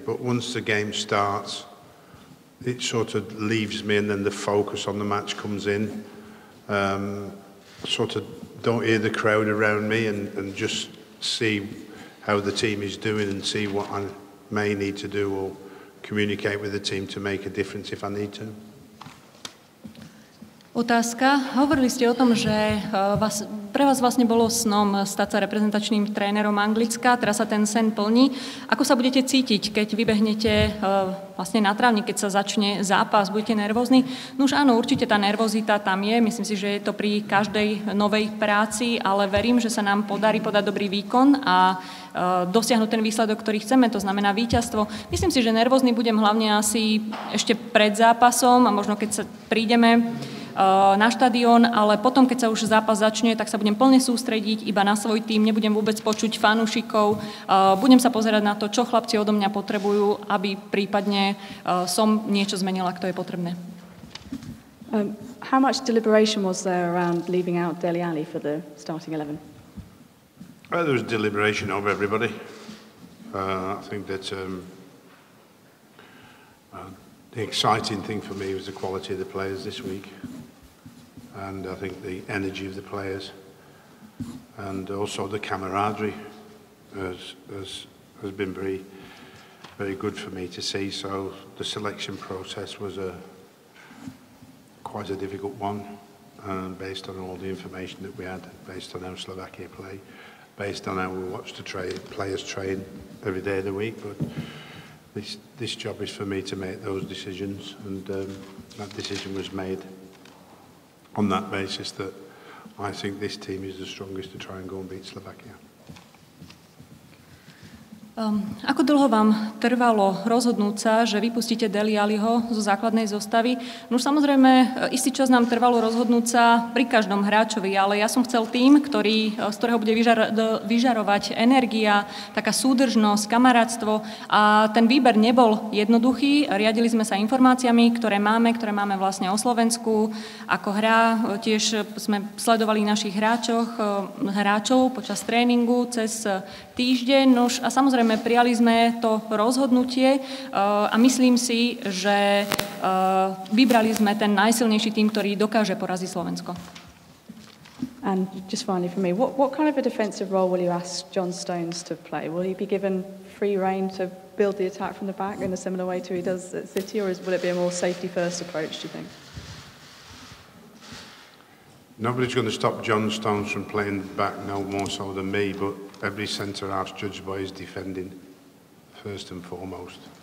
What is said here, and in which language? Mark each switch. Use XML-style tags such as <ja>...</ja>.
<en>But once the game starts, it sort of leaves me and then the focus on the match comes in. Sort of don't hear the crowd around me and just see how the team is doing and see what I may need to do or communicate with the team to make a difference if I need to.</en> <sk>Otázka. Hovorili ste o tom, že pre vás vlastne bolo snom stať sa reprezentačným trénerom Anglicka, teraz sa ten sen plní. Ako sa budete cítiť, keď vybehnete vlastne na trávnik, keď sa začne zápas, budete nervózni? No už áno, určite tá nervozita tam je, myslím si, že je to pri každej novej práci, ale verím, že sa nám podarí podať dobrý výkon a dosiahnuť ten výsledok, ktorý chceme, to znamená víťazstvo. Myslím si, že nervózny budem hlavne asi ešte pred zápasom a možno keď sa prídeme na štadión, ale potom, keď sa už zápas začne, tak sa budem plne sústrediť iba na svoj tím, nebudem vôbec počuť fanúšikov, budem sa pozerať na to, čo chlapci odo mňa potrebujú, aby prípadne som niečo zmenila, ak to je potrebné.</sk> <en>How much deliberation was there around leaving out Dele Alli for the starting 11? Well, there was deliberation of everybody. I think that the exciting thing for me was the quality of the players this week. And I think the energy of the players and also the camaraderie has been very, very good for me to see. So the selection process was quite a difficult one, based on all the information that we had, based on how Slovakia play, based on how we watched the players train every day of the week. But this job is for me to make those decisions, and that decision was made on that basis that I think this team is the strongest to try and go and beat Slovakia.</en> <sk>Ako dlho vám trvalo rozhodnúť sa, že vypustíte Dele Alliho zo základnej zostavy? No už samozrejme, istý čas nám trvalo rozhodnúť sa pri každom hráčovi, ale ja som chcel tým, z ktorého bude vyžarovať energia, taká súdržnosť, kamarátstvo a ten výber nebol jednoduchý. Riadili sme sa informáciami, ktoré máme vlastne o Slovensku, ako hra. Tiež sme sledovali našich hráčov počas tréningu cez týždeň. A samozrejme, prijali sme to rozhodnutie a myslím si, že vybrali sme ten najsilnejší tým, ktorý dokáže poraziť Slovensko.</sk> <en>And just finally for me, what kind of a defensive role will you ask John Stones to play? Will he be given free rein to build the attack from the back in a similar way to he does at City, or will it be a more safety-first approach, do you think? Nobody's going to stop John Stones from playing back, no more so than me, but every centre-half's judged by his defending, first and foremost.</en>